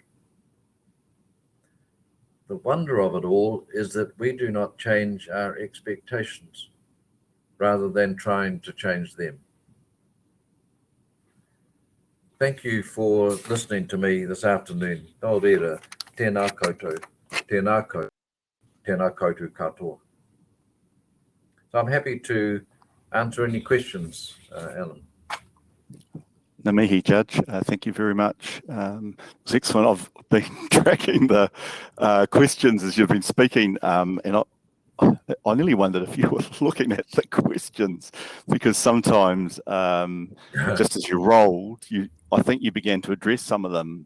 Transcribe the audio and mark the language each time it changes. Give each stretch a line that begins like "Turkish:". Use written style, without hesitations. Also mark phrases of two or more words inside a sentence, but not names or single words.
English: The wonder of it all is that we do not change our expectations rather than trying to change them. Thank you for listening to me this afternoon.
Māori: Nō reira, tēnā koutou, tēnā koutou katoa.
English: So I'm happy to answer any questions, Alan.
Māori: Ngā mihi,
English: Judge. Thank you very much. It's excellent. I've been tracking the questions as you've been speaking, and I nearly wondered if you were looking at the questions, because sometimes just as you rolled, I think you began to address some of them.